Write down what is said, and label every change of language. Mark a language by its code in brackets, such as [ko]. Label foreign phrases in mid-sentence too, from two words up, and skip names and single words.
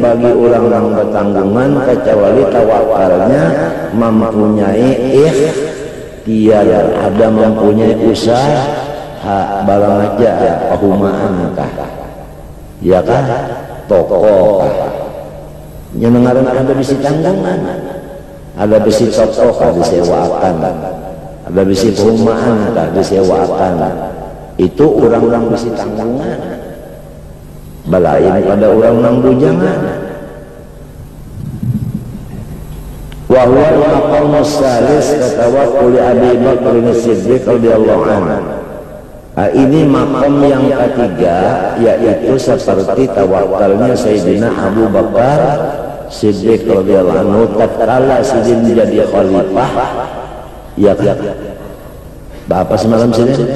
[bjn] bagi orang yang bertanggungan kecuali tawakalnya mempunyai ikhtiar, ada mempunyai usaha barang aja pahumaan kah, ya kah, toko kah, nyenengaran ada bisi tanggungan, ada bisi toko kah disewakan, ada bisi pahumaan kah disewakan, itu orang-orang bisi tanggungan. Balain pada orang yang bujangan. [ar] وهو المقام الثالث كتوكل أبي بكر الصديق رضي الله عنه. [id] Ini makom yang ketiga, yaitu seperti tawakalnya Sayyidina Abu Bakar Siddiq [ar] رضي الله عنه [id] tatkala Sidin jadi khalifah. Ya, Bapak semalam sini?